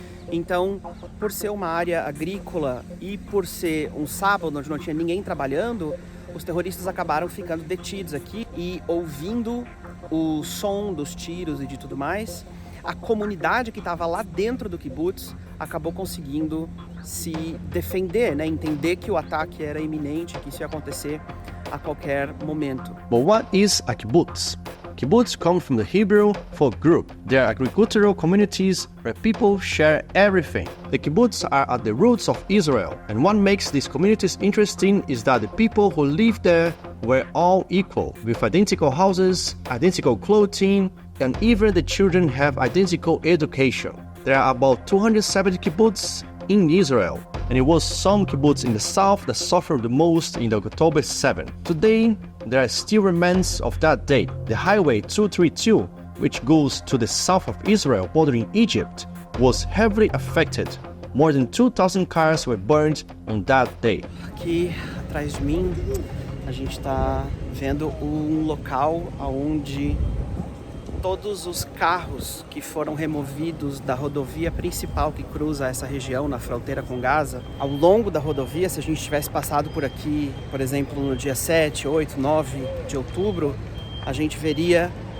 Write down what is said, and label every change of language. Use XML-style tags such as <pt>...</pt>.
<pt>Então, por ser uma área agrícola e por ser um sábado onde não tinha ninguém trabalhando, os terroristas acabaram ficando detidos aqui e ouvindo o som dos tiros e de tudo mais. A comunidade que estava lá dentro do kibbutz acabou conseguindo se defender, né? Entender que o ataque era iminente, que isso ia acontecer a qualquer momento.</pt> <en>But what is a kibbutz? Kibbutz come from the Hebrew for group. They are agricultural communities where people share everything. The kibbutz are at the roots of Israel, and what makes these communities interesting is that the people who live there were all equal, with identical houses, identical clothing, and even the children have identical education. There are about 270 kibbutz in Israel, and it was some kibbutz in the south that suffered the most in the October 7th. Today, there are still remnants of that day. The Highway 232, which goes to the south of Israel bordering Egypt, was heavily affected. More than 2,000 cars were burned on that day.</en> <pt>Aqui atrás de mim, a gente está vendo um local onde todos os carros que foram removidos da rodovia principal que cruza essa região na fronteira com Gaza, ao longo da rodovia, se a gente tivesse passado por aqui, por exemplo, no dia 7, 8, 9 de outubro, a gente veria</pt>